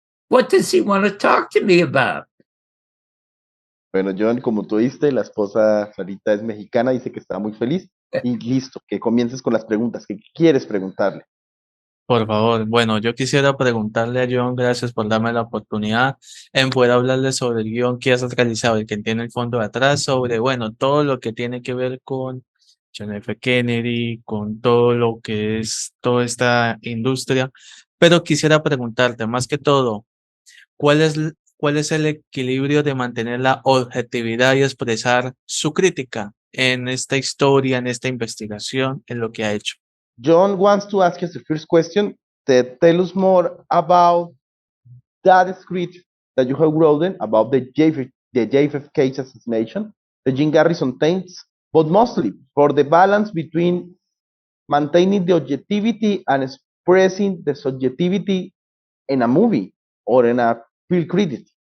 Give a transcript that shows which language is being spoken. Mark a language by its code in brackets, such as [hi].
[en] What does he want to talk to me about? [es] Bueno, Jhon, como tú viste, la esposa Sarita es mexicana, dice que está muy feliz. Y listo, que comiences con las preguntas. ¿Qué quieres preguntarle? Por favor, bueno, yo quisiera preguntarle a Jhon, gracias por darme la oportunidad en poder hablarle sobre el guión que has realizado, el que tiene el fondo de atrás, sobre, bueno, todo lo que tiene que ver con John F. Kennedy, con todo lo que es toda esta industria. Pero quisiera preguntarte, más que todo, ¿cuál es el equilibrio de mantener la objetividad y expresar su crítica en esta historia, en esta investigación, en lo que ha hecho? [en] Jhon wants to ask us the first question. Tell us more about that script that you have written about the JFK assassination, the Jim Garrison tapes, but mostly for the balance between maintaining the objectivity and expressing the subjectivity in a movie or in a film critic.